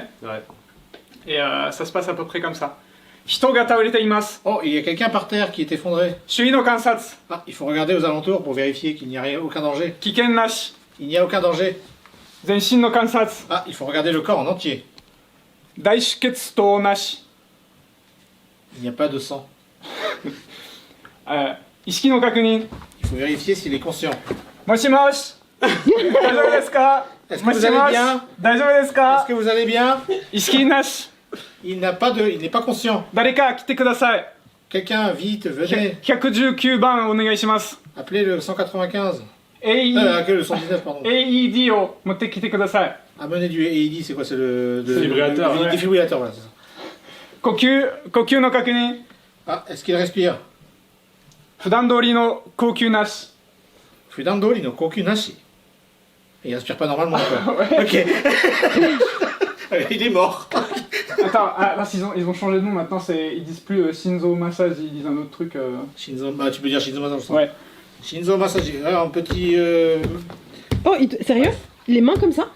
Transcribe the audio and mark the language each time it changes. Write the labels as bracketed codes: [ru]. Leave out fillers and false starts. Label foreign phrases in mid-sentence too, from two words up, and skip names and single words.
[fr] Ouais. Et ça se passe à peu près comme ça. [ja] 人が倒れています. [fr] Oh, il y a quelqu'un par terre qui est effondré. [ja] 周囲の観察. [fr] Ah, il faut regarder aux alentours pour vérifier qu'il n'y a aucun danger. [ja] 危険なし. [fr] Il n'y a aucun danger. [ja] 全身の観察. [fr] Ah, il faut regarder le corps en entier. [ja] 大出血となし. [fr] Il n'y a pas de sang. [ja] 意識の確認. [fr] Il faut vérifier s'il est conscient. [ja] Moshimoshi. 大丈夫ですか? [fr] Est-ce que vous allez bien? [ja] 大丈夫ですか? [fr] Est-ce que vous allez bien? [ja] 意識なし. [fr] Il n'est pas conscient. [ja] 誰か来てください. [fr] Quelqu'un, vite, venez. [ja] 119 番お願いします。 [fr] Appelez le 195. le 119, pardon. [ja] AED を持ってきてください。 [fr] Amenez du AED, c'est quoi? C'est le Défibrillateur, le ouais. défibrillateur, voilà, c'est ça. [ja] 呼吸の確認。 [fr] Ah, est-ce qu'il respire? [ja] 普段通りの呼吸なし。普段通りの呼吸なし. [fr] Il respire pas normalement, quoi. Ouais. Ok. Il est mort. Attends, là, ils ont changé de nom maintenant, ils disent plus [ja] 心臓マッサージ, [fr] ils disent un autre truc. Shinzo, bah, tu peux dire [ja] 心臓マッサージ. [fr] Ouais. [ja] 心臓マッサージ, [fr] un petit. Oh, sérieux? Les mains comme ça?